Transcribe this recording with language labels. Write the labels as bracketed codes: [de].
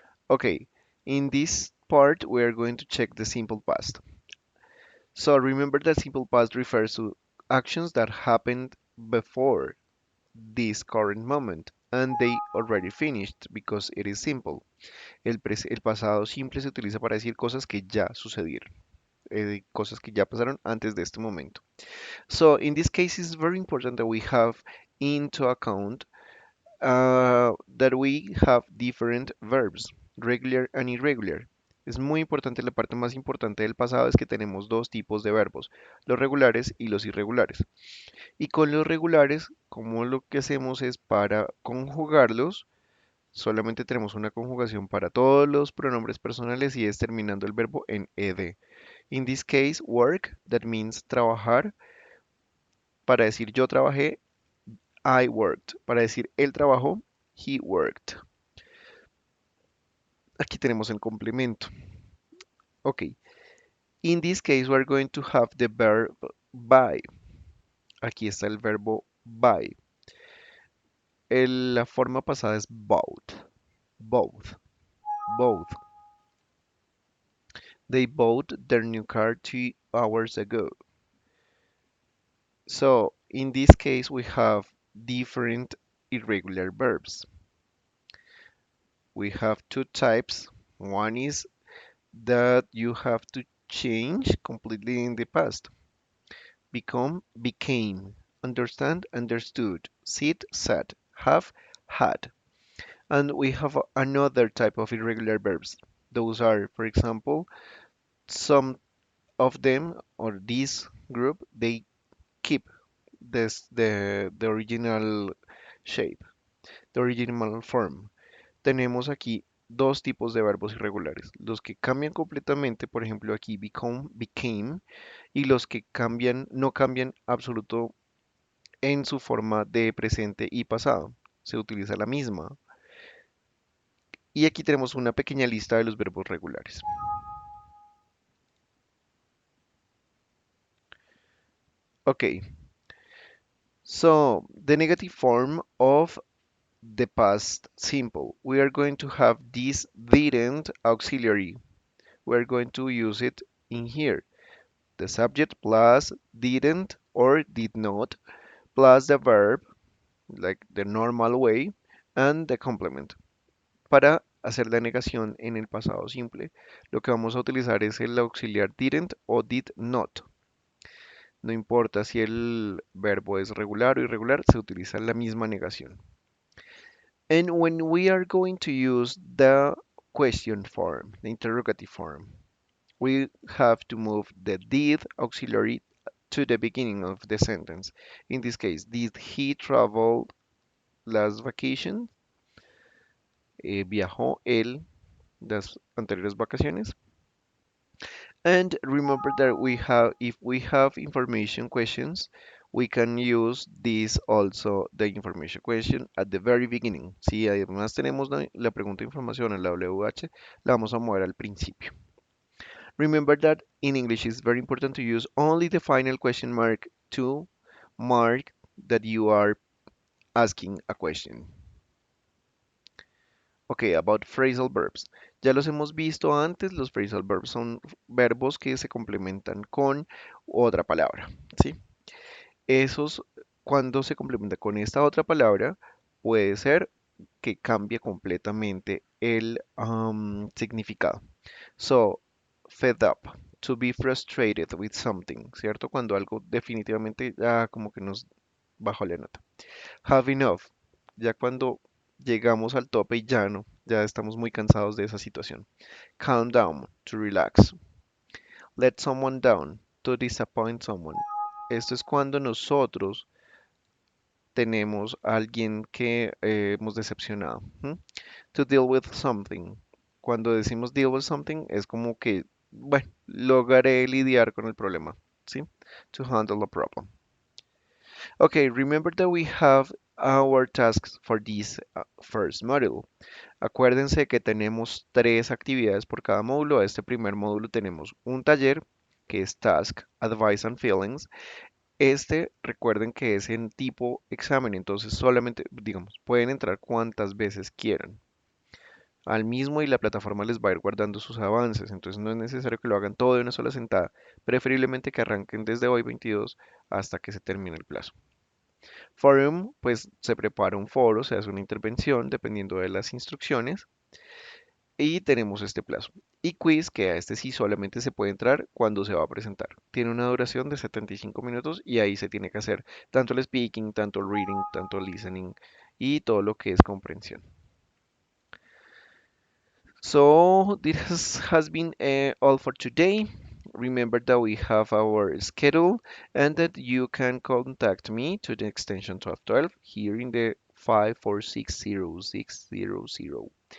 [en] Okay, in this part we are going to check the simple past. So remember that simple past refers to actions that happened before this current moment and they already finished because it is simple. [es] El pasado simple se utiliza para decir cosas que ya sucedieron, cosas que ya pasaron antes de este momento. [en] So in this case, it's very important that we have into account that we have different verbs, regular and irregular. [es] Es muy importante, la parte más importante del pasado es que tenemos dos tipos de verbos, los regulares y los irregulares. Y con los regulares, como lo que hacemos es para conjugarlos, solamente tenemos una conjugación para todos los pronombres personales y es terminando el verbo en ed. [en] In this case, work, that means trabajar. [es] Para decir yo trabajé, [en] I worked. [es] Para decir él trabajó, [en] he worked. [es] Aquí tenemos el complemento. Ok. [en] In this case, we're going to have the verb buy. [es] Aquí está el verbo buy. La forma pasada es bought. Both. Both. [en] They bought their new car 2 hours ago. So, in this case, we have different irregular verbs. We have two types. One is that you have to change completely in the past. Become, became. Understand, understood. Sit, sat. Have, had. And we have another type of irregular verbs. Those are, for example, some of them or this group, they keep the original shape, the original form. [es] Tenemos aquí dos tipos de verbos irregulares, los que cambian completamente, por ejemplo aquí become, became, y los que cambian, no cambian absoluto en su forma de presente y pasado. Se utiliza la misma. Y aquí tenemos una pequeña lista de los verbos regulares. [en] Okay, so the negative form of the past simple. We are going to have this didn't auxiliary. We are going to use it in here. The subject plus didn't or did not plus the verb, like the normal way, and the complement. [es] Para hacer la negación en el pasado simple, lo que vamos a utilizar es el auxiliar didn't o did not. No importa si el verbo es regular o irregular, se utiliza la misma negación. [en] And when we are going to use the question form, the interrogative form, we have to move the did auxiliary to the beginning of the sentence. In this case, did he travel last vacation? [es] ¿Viajó él las anteriores vacaciones? [en] And remember that we have, if we have information questions, we can use this also, the information question at the very beginning. [es] Si además tenemos la pregunta de información en la WH, la vamos a mover al principio. [en] Remember that in English it's very important to use only the final question mark to mark that you are asking a question. Ok, about phrasal verbs. [es] Ya los hemos visto antes, los phrasal verbs son verbos que se complementan con otra palabra, ¿sí? Esos, cuando se complementa con esta otra palabra, puede ser que cambie completamente el significado. [en] So, fed up, to be frustrated with something, [es] ¿cierto? Cuando algo definitivamente ya como que nos bajó la nota. [en] Have enough, [es] ya cuando llegamos al tope y ya no, ya estamos muy cansados de esa situación. [en] Calm down, to relax. Let someone down, to disappoint someone. [es] Esto es cuando nosotros tenemos a alguien que hemos decepcionado. ¿M? [en] To deal with something. [es] Cuando decimos [en] deal with something [es] es como que, bueno, lograré lidiar con el problema. ¿Sí? [en] To handle a problem. Okay, remember that we have our tasks for this first module. [es] Acuérdense que tenemos tres actividades por cada módulo. A este primer módulo tenemos un taller que es Task, Advice and Feelings. Este, recuerden que es en tipo examen, entonces solamente, digamos, pueden entrar cuantas veces quieran al mismo y la plataforma les va a ir guardando sus avances, entonces no es necesario que lo hagan todo de una sola sentada, preferiblemente que arranquen desde hoy 22 hasta que se termine el plazo. Forum, pues se prepara un foro, se hace una intervención dependiendo de las instrucciones y tenemos este plazo. Y quiz, que a este sí solamente se puede entrar cuando se va a presentar. Tiene una duración de 75 minutos y ahí se tiene que hacer tanto el speaking, tanto el reading, tanto el listening y todo lo que es comprensión. [en] So this has been all for today. Remember that we have our schedule and that you can contact me to the extension 1212 here in the 5460600.